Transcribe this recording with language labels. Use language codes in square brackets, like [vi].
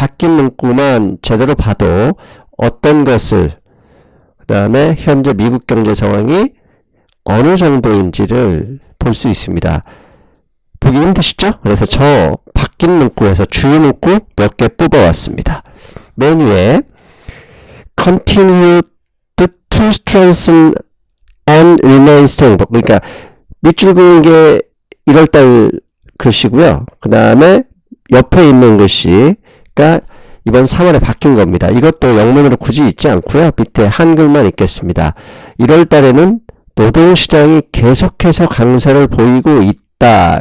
[ko] 바뀐 문구만 제대로 봐도 어떤 것을 그 다음에 현재 미국 경제 상황이 어느 정도인지를 볼 수 있습니다. 보기 힘드시죠? 그래서 저 바뀐 문구에서 주요 문구 몇 개 뽑아왔습니다. 맨 위에 [en] Continue to strengthen and remain strong. [ko] 그러니까 밑줄 그은 게 1월달 글씨고요. 그 다음에 옆에 있는 글씨가 이번 3월에 바뀐 겁니다. 이것도 영문으로 굳이 읽지 않고요. 밑에 한글만 읽겠습니다. 1월 달에는 노동시장이 계속해서 강세를 보이고 있다.